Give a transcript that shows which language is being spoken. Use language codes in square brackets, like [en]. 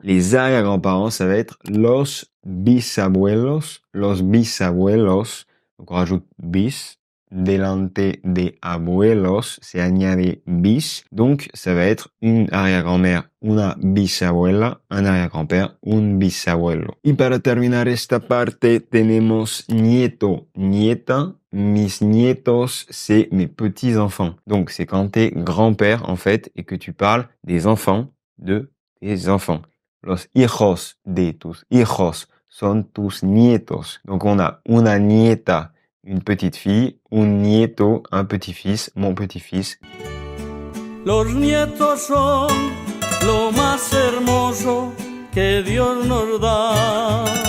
[fr] Les arrière-grands-parents, ça va être [es] los bisabuelos, los bisabuelos. [fr] Donc on rajoute bis. [es] Delante de abuelos, [fr] c'est añade bis. Donc ça va être une arrière-grand-mère, [es] una bisabuela, [fr] un arrière-grand-père, un bisabuelo. [es] Y para terminar esta parte, tenemos nieto, nieta. Mis nietos, [fr] c'est mes petits-enfants. Donc, c'est quand t'es grand-père, en fait, et que tu parles des enfants de tes enfants. [es] Los hijos de tus hijos son tus nietos. [fr] Donc, on a [es] una nieta, [fr] une petite fille, un nieto, un petit-fils, mon petit-fils. [es] Los nietos son lo más hermoso que Dios nos da.